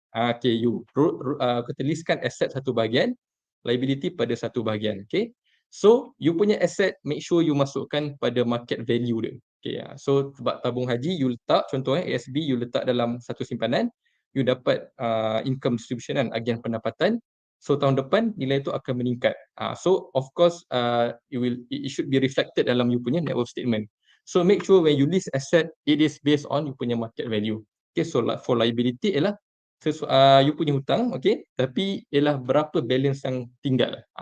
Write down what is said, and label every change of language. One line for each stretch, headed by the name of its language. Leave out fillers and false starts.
Malay: Okay, you kita listkan asset satu bahagian, liability pada satu bahagian. Okay, so you punya asset make sure you masukkan pada market value dia. Okay, so sebab tabung haji you letak, contoh ASB you letak dalam satu simpanan, you dapat income distribution kan, agian pendapatan. So tahun depan nilai itu akan meningkat.
English: So of course it should be reflected
Malay: dalam you punya
English: net worth statement. So make sure when you list asset, it is based on you punya market value.
Malay: Okay, so for liability ialah you punya hutang, okay, tapi ialah berapa balance yang tinggal.